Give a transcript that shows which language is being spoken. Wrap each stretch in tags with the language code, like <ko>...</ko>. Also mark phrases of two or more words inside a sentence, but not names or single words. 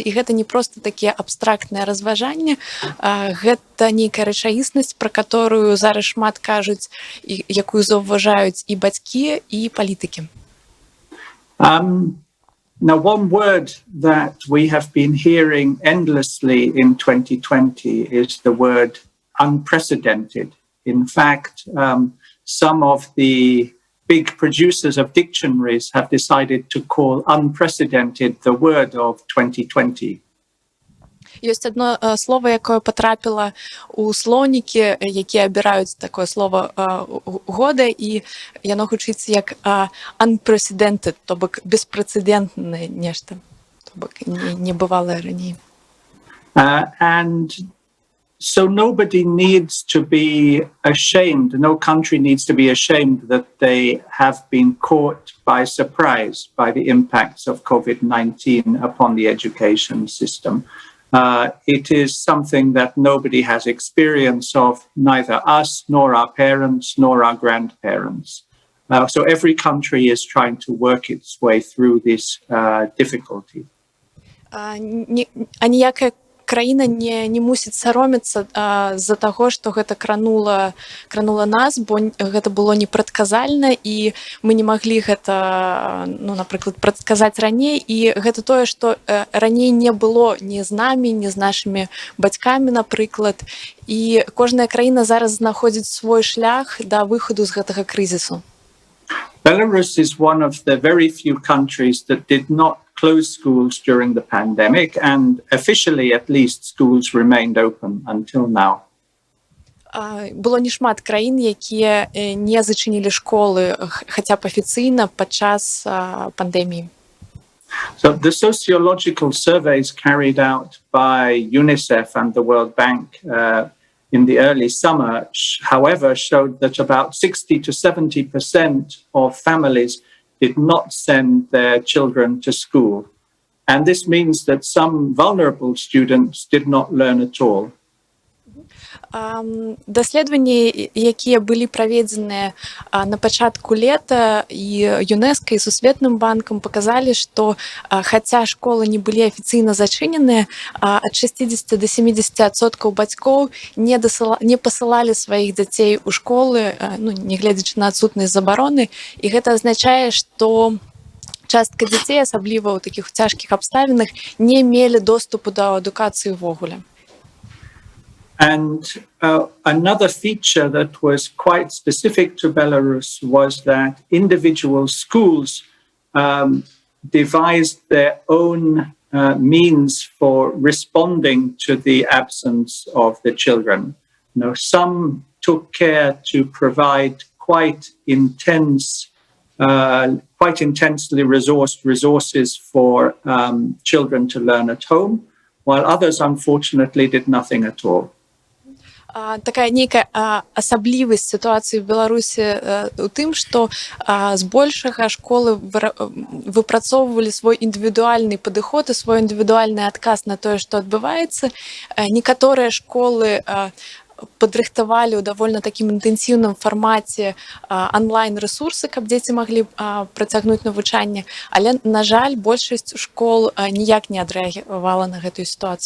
<be>І гэта не проста такія абстрактныя разважанні, гэта нейкая рэчаіснасць, пра которую зараз шмат кажуць, і якую заўважаюць і бацькі, і палітыкі.</be> <en>Now, one word that we have been hearing endlessly in 2020 is the word unprecedented. In fact, some of the big producers of dictionaries have decided to call unprecedented the word of 2020.</en> <be>Ёсць</be> <ru>одно слово,</ru> <be>якое потрапіла у слоўнікі, якія абіраюць такое слово года, і яно гучыць як unprecedented, то бок беспрэцэдэнтнае нешта, то бок небывалае раней.</be> <en>And so nobody needs to be ashamed, no country needs to be ashamed that they have been caught by surprise by the impacts of COVID-19 upon the education system. It is something that nobody has experience of, neither us, nor our parents, nor our grandparents. So every country is trying to work its way through this difficulty.</en> <be>Ніякая краіна не мусіць саромецца з-за таго, што гэта кранула нас, бо гэта было непрадказальна, і мы не маглі гэта, напрыклад, прадказаць раней, і гэта тое, што раней не было ні з намі, ні з нашымі бацькамі, напрыклад, і кожная краіна зараз знаходзіць свой шлях да выхаду з гэтага крызісу.</be> <en>Belarus is one of the very few countries that did not closed schools during the pandemic, and officially, at least, schools remained open until now.</en> <be>Было не шмат краін, якія не зачынілі школы, хаця б афіцыйна падчас пандэміі.</be> <en>So the sociological surveys carried out by UNICEF and the World Bank in the early summer, however, showed that about 60 to 70% of families did not send their children to school. And this means that some vulnerable students did not learn at all.</en> <be>Даследаванні, якія былі праведзеныя на пачатку лета і ЮНЕСКО і Сусветным банкам, паказалі, што хаця школы не былі афіцыйна зачыненыя, ад 60 до 70% бацькоў не пасылалі сваіх дзяцей у школы, нягледзячы на адсутнасць забароны, і гэта азначае, што частка дзяцей, асабліва ў такіх цяжкіх абставінах, не мелі доступу да адукацыі ўвогуле.</be> <en>And another feature that was quite specific to Belarus was that individual schools devised their own means for responding to the absence of the children. Some took care to provide quite intensely resourced resources for children to learn at home, while others, unfortunately, did nothing at all.</en> <be>Такая нейкая асаблівасць сітуацыі ў Беларусі ў тым, што збольшага школы выпрацоўвалі свой індывідуальны падыход і свой індывідуальны адказ на тое, што адбываецца. Некаторыя школы падрыхтавалі ў давольна такім інтэнсіўным фармаце онлайн-рэсурсы, каб дзеці маглі працягнуць навучанне, але, на жаль, большасць школ ніяк не адрэагавала на гэтую сітуацыю.</be>